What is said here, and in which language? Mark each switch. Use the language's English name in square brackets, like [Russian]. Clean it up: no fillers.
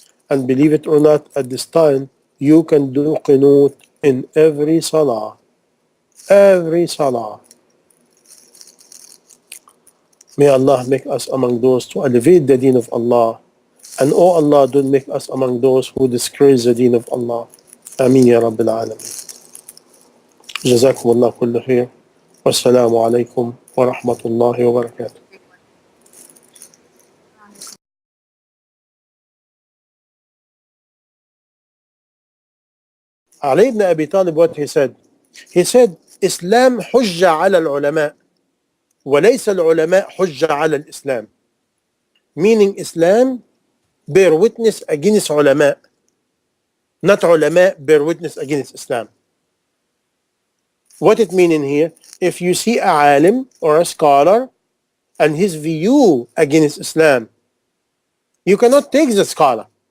[English] And believe it or not, at this time, you can do qunut in every salah. Every salah. May Allah make us among those to elevate the deen of Allah. And oh Allah, don't make us among those who disgrace the deen of Allah. [Arabic] Ameen ya Rabbil Alameen. جزاكم الله كل خير. والسلام عليكم ورحمة الله وبركاته. [English] Ali ibn Abi Talib, what he said? He said, Islam [Arabic] حجة على العلماء وليس العلماء حجة على الإسلام. [English] Meaning Islam bear witness against ulama, not ulama bear witness against Islam. What it mean in here? If you see a alim or a scholar and his view against Islam, you cannot take the scholar.